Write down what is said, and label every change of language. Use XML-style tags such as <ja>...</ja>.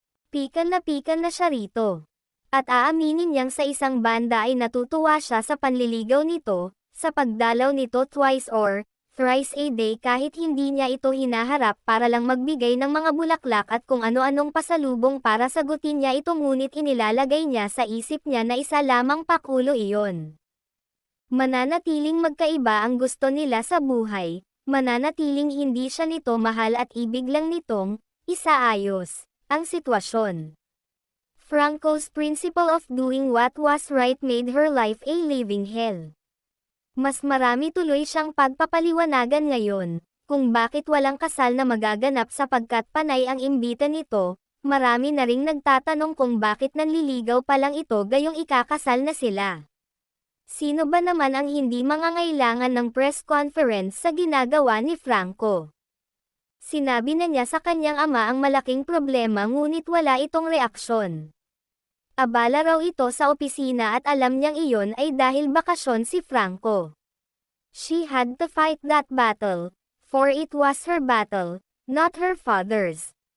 <tl>Pikan na siya rito. At aaminin niyang sa isang banda ay natutuwa siya sa panliligaw nito, sa pagdalaw nito</tl> <en>twice or thrice a day</en> <tl>kahit hindi niya ito hinaharap para lang magbigay ng mga bulaklak at kung ano-anong pasalubong para sagutin niya ito, ngunit inilalagay niya sa isip niya na isa lamang pakulo iyon. Mananatiling magkaiba ang gusto nila sa buhay, mananatiling hindi siya nito mahal at ibig lang nitong isaayos ang sitwasyon.</tl> <en>Franco's principle of doing what was right made her life a living hell.</en> <tl>Mas marami tuloy siyang pagpapaliwanagan ngayon, kung bakit walang kasal na magaganap sapagkat panay ang imbita nito, marami na ring nagtatanong kung bakit nanliligaw pa lang ito gayong ikakasal na sila. Sino ba naman ang hindi mangangailangan ng press conference sa ginagawa ni Franco? Sinabi na niya sa kanyang ama ang malaking problema ngunit wala itong reaksyon. Abala raw ito sa opisina at alam niyang iyon ay dahil bakasyon si Franco.</tl> <en>She had to fight that battle, for it was her battle, not her father's.</en>